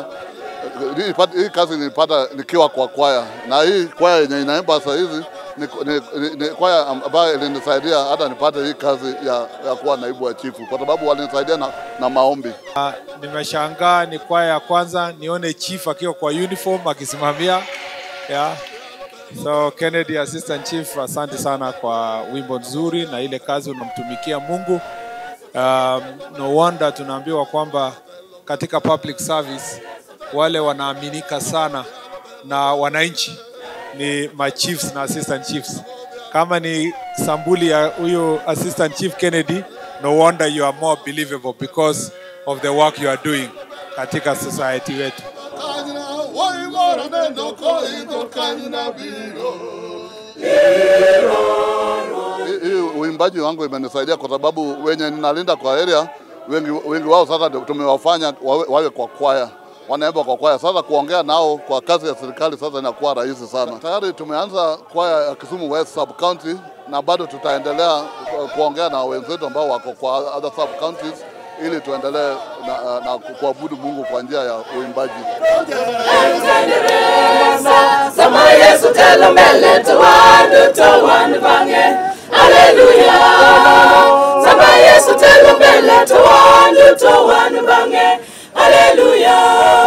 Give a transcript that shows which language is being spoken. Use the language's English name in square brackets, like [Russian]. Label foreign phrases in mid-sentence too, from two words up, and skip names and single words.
[Swahili] Hii kazi nilipata nikiwa kwa kwaya, na hii kwaya yenye inaimba sasa hizi ni kwaya ambayo ilinisaidia hata nipate hii kazi ya kuwa naibu wa chifu, kwa sababu walinisaidia na maombi. Nimeshangaa ni kwaya ya kwanza nione chief akiwa kwa uniform akisimamia. So Kennedy [English] assistant chief, [Swahili] asante sana kwa wimbo nzuri na ile kazi unamtumikia Mungu. [English] No wonder [Swahili] tunaambiwa kwamba katika [English] public service [Swahili] wale wanaaminika sana na wananchi ni [English] my chiefs [Swahili] na [English] assistant chiefs. [Swahili] Kama ni sambuli ya huyo [English] assistant chief [Swahili] Kennedy, [English] no wonder you are more believable because of the work you are doing [Swahili] katika society wetu. Uimbaji wangu imenisaidia kwa sababu wenye ninalinda kwa area wengi wao sasa tumewafanya wawe kwa kwaya. Wanaimba kwa kwaya. Sasa kuongea nao kwa kazi ya serikali sasa inakuwa rahisi sana. Tayari tumeanza kwaya ya Kisumu West [English] sub county [Swahili] na bado tutaendelea kuongea na wenzetu ambao wako kwa [English] other sub counties [Swahili] ili tuendelee na kuabudu Mungu kwa njia ya uimbaji. Sama Yesu telo mbele tuwandu tawanu bange. Hallelujah. Sama Yesu telo mbele tuwandu tawanu bange. Hallelujah.